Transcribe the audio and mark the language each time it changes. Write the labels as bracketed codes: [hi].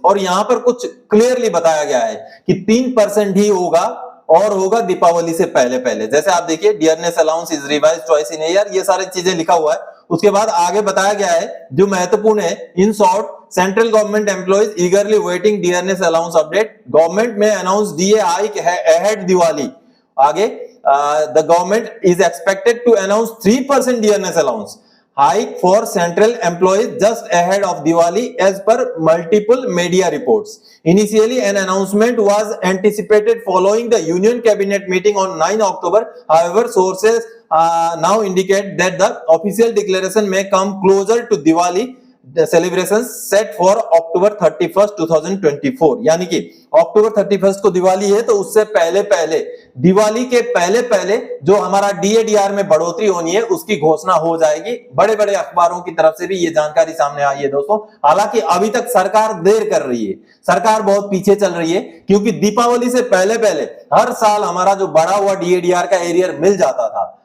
[hi] और यहां पर कुछ क्लियरली बताया गया है कि 3% ही होगा और होगा दीपावली से पहले पहले। जैसे आप देखिए, [en] dearness allowance is revised twice in year, [hi] ये सारी चीजें लिखा हुआ है। उसके बाद आगे बताया गया है जो महत्वपूर्ण है, [en] In short central government employees eagerly waiting dearness allowance update, government में announce DA hike ahead Diwali. आगे the government is expected to announce 3% dearness allowance hike for central employees just ahead of Diwali as per multiple media reports. Initially an announcement was anticipated following the union cabinet meeting on 9 October. However, sources now indicate that the official declaration may come closer to Diwali celebrations set for October 31 2024। [hi] यानी कि अक्टूबर 31 को दिवाली है, तो उससे पहले पहले, दिवाली के पहले पहले जो हमारा डीएडीआर में बढ़ोतरी होनी है उसकी घोषणा हो जाएगी। बड़े बड़े अखबारों की तरफ से भी ये जानकारी सामने आई है दोस्तों। हालांकि अभी तक सरकार देर कर रही है, सरकार बहुत पीछे चल रही है, क्योंकि दीपावली से पहले पहले हर साल हमारा जो बढ़ा हुआ डीएडीआर का एरियर मिल जाता था।